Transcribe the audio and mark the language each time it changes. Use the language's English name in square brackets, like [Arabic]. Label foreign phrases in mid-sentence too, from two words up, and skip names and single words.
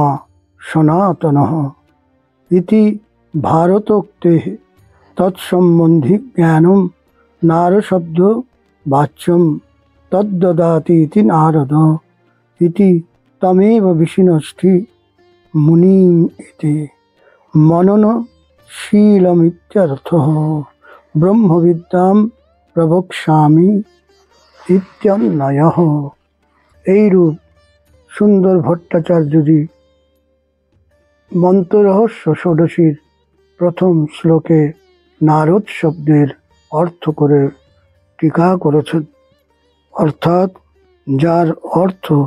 [Sanskrit] সনাতনঃ ইতি ভারতোক্তেঃ তৎসম্বন্ধি জ্ঞানম নারশব্দ বাচ্যম তদ্দদাতি ইতি নারদ ইতি তমেব বিষ্ণুষ্ঠি মুনিম ইতি মননশীলমিত্যর্থঃ ব্রহ্মবিদ্যাম প্রবক্ষ্যামি ইত্যন্বয়ঃ। [Bangla] এইরূপ সুন্দর ভট্টাচার্যজি মন্ত্ররহস্য ষোড়শীর প্রথম শ্লোকে নারদ শব্দের অর্থ করে টিকা করেছেন, অর্থাৎ যার অর্থ